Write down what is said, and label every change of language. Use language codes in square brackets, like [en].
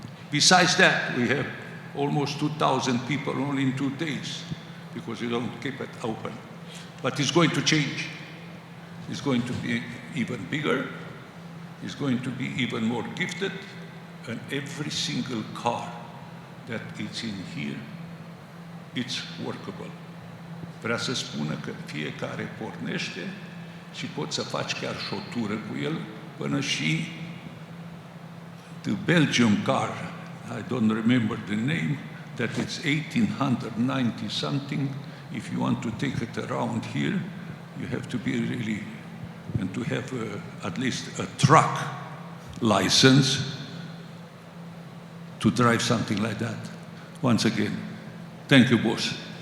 [en] Besides that, we have almost 2,000 people only in 2 days, because we don't keep it open. But it's going to change. It's going to be even bigger. It's going to be even more gifted, and every single car that is in here, it's workable. [ro] Vrea să spună că fiecare pornește și poți să faci chiar și o tură cu el până și [en] the Belgium car, I don't remember the name, that it's 1890 something. If you want to take it around here, you have to be really, and to have at least a truck license to drive something like that. Once again, thank you, boss.